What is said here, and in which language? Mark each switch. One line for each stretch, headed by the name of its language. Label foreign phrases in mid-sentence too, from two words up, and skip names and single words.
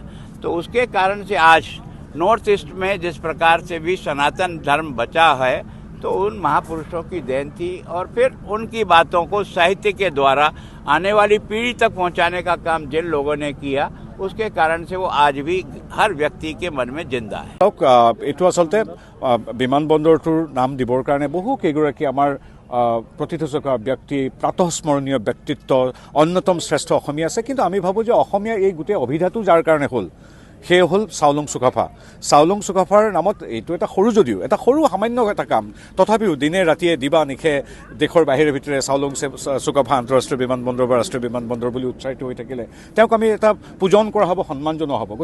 Hindi: तो उसके कारण से आज नॉर्थ ईस्ट में जिस प्रकार से भी सनातन धर्म बचा है तो उन महापुरुषों की देन थी और फिर उनकी बातों को साहित्य के द्वारा आने वाली पीढ़ी तक पहुंचाने का काम जिन लोगों ने किया उसके कारण से वो आज भी हर व्यक्ति के मन में जिंदा है।
Assamese: এইটো আচলতে বিমানবন্দৰটোৰ নাম দিবৰ কাৰণে বহু কেইগৰাকী আমাৰ প্ৰতিথ ব্যক্তি, প্ৰাতঃস্মৰণীয় ব্যক্তিত্ব, অন্যতম শ্ৰেষ্ঠ অসমীয়া আছে। কিন্তু আমি ভাবোঁ যে অসমীয়া এই গোটেই অভিধাটো যাৰ কাৰণে হ'ল সেয়ে হ'ল চাওলুং চুকাফা। চাওলুং চুকাফাৰ নামত এইটো এটা সৰু যদিও এটা সৰু সামান্য এটা কাম, তথাপিও দিনে ৰাতিয়ে দিবা নিশে দেশৰ বাহিৰে ভিতৰে চাওলুং চুকাফা আন্তঃৰাষ্ট্ৰীয় বিমানবন্দৰ বা ৰাষ্ট্ৰীয় বিমানবন্দৰ বুলি উৎসাহিত হৈ থাকিলে তেওঁক আমি এটা পূজন কৰা হ'ব, সন্মান জনোৱা হ'ব।